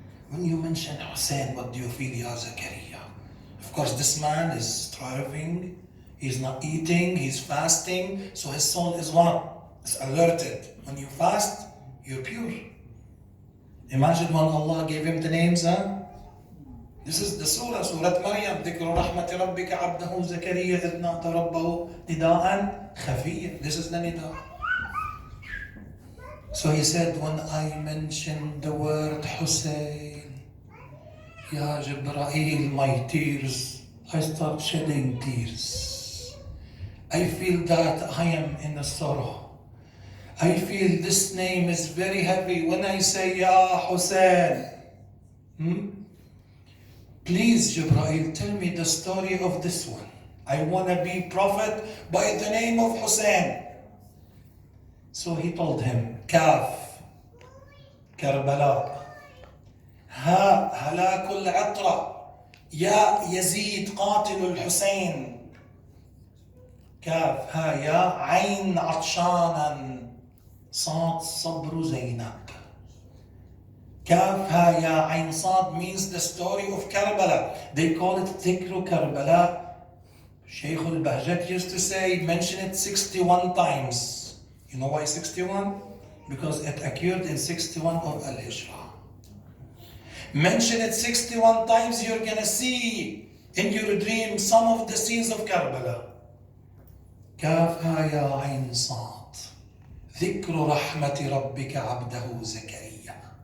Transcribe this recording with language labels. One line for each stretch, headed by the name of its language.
English: When you mention Hussain, what do you feel, Ya Zakaria? Of course, this man is starving, he's not eating, he's fasting, so his soul is what? It's alerted. When you fast, you're pure. Imagine when Allah gave him the names, huh? This is the surah, Surah Maryam.
Arabic: ذكر رحمة ربك عبده زكريا إذ نادى ربه نداء خفيا.
English: This is the nida. So he said, when I mention the word Hussain, Ya Jibreel, my tears, I start shedding tears. I feel that I am in a sorrow. I feel this name is very heavy. When I say Ya Hussain, please, Jibreel, tell me the story of this one. I want to be prophet by the name of Hussain. So he told him, Kaf, Karbala,
Arabic: ها هلاك العطرة، يا يزيد قاتل الحسين، كاف ها يا عين عطشانا، صاد صبر زينب.
English: كاف ها يا عين صاد means the story of Karbala. They call it Dhikru Karbala. Sheikh al-Bahjat used to say, mention it 61 times. You know why 61? Because it occurred in 61 of Al-Hijrah. Mention it 61 times, you're gonna see in your dream some of the scenes of Karbala.
Arabic: كافها يا عين صاد ذكر رحمة ربك عبده زكريا.